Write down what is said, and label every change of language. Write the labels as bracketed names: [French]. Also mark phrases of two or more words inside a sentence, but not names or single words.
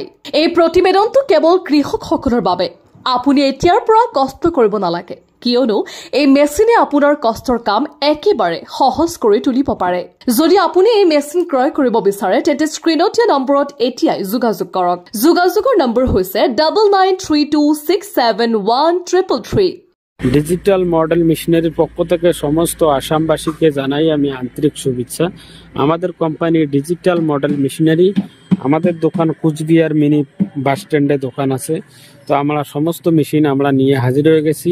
[Assamese] এই প্ৰতিবেদনটো কেৱল কৃষকসকলৰ বাবে। আপুনি এতিয়াৰ পৰা কষ্ট কৰিব নালাগে, কিয়নো এই মেচিনে আপোনাৰ কষ্টৰ কাম একেবাৰে সহজ কৰি তুলিব পাৰে। যদি আপুনি এই মেচিন ক্ৰয় কৰিব বিচাৰে, তেন্তে স্ক্ৰীনত দিয়া নম্বৰত এতিয়াই যোগাযোগ কৰক। যোগাযোগৰ নম্বৰ হৈছে 9932671333। [Bangla] ডিজিটাল মডেল মেশিনারির পক্ষ থেকে সমস্ত আসামবাসীকে জানাই আমি আন্তরিক শুভেচ্ছা। আমাদের কোম্পানি ডিজিটাল মডেল মেশিনারি, আমাদের দোকান কুচবিহার মিনি বাস স্ট্যান্ডে দোকান আছে। তো আমরা সমস্ত মেশিন আমরা নিয়ে হাজির হয়ে গেছি।